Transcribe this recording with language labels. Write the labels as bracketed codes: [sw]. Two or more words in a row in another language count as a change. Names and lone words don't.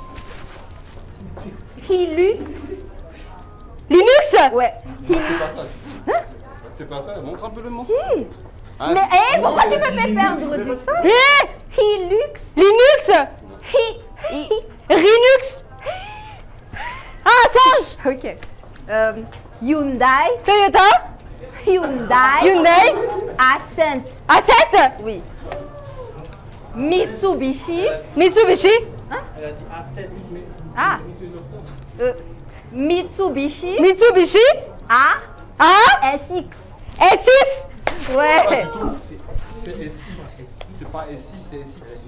[fr] Hilux. Ouais. C'est pas ça, montre un peu le mot. Si. Mais pourquoi tu me fais perdre du temps? Hilux. Linux. Ah, change. Ok. Hyundai. Toyota. Hyundai. Ascent. A7. Oui. Mitsubishi. Hein? Elle a dit A7. Ah. Mitsubishi. A. SX. S6. Ouais. C'est S6. C'est pas S6, c'est S6.